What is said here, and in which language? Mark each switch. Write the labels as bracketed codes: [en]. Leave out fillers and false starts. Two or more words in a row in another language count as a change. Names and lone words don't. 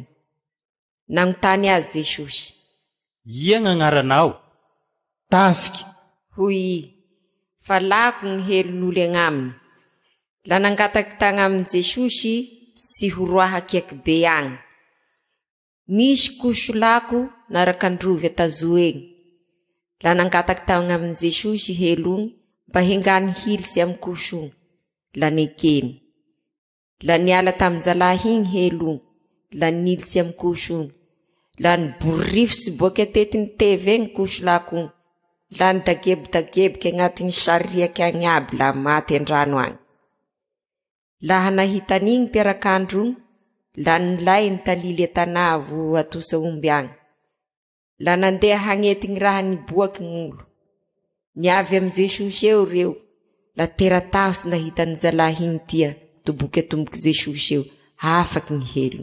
[mg] Nagnontany azy Jesosy. Ia gn'agnaranao? Tafiky. Hoy i, fa lako gny helon'olo agnaminy. La nangataky tagna amin Jesosy sy horoahaky aky be agny. Nisy koso lako narakandrovy atazo egny. La nangataky tagna amin Jesosy helony mba hengany hilsy amy koso. La nekeny. La niala tamy zalahy igny helony, la nilsy amy koso. La niborify boky atety ny teve egny koso lako. La nidagebidagebiky agnatiny sariaky agny aby la maty andrano agny. Laha nahitan'igny mpiarak'andro, la nilay nitalily atanà vo atosa omby agny. La nandeha hagnety gny raha niboaky gn'olo. Niavy amy Jesosy eo reo, la terataosy nahitany zalahy igny tia, toboky atomboky Jesosy eo, afaky gny helo.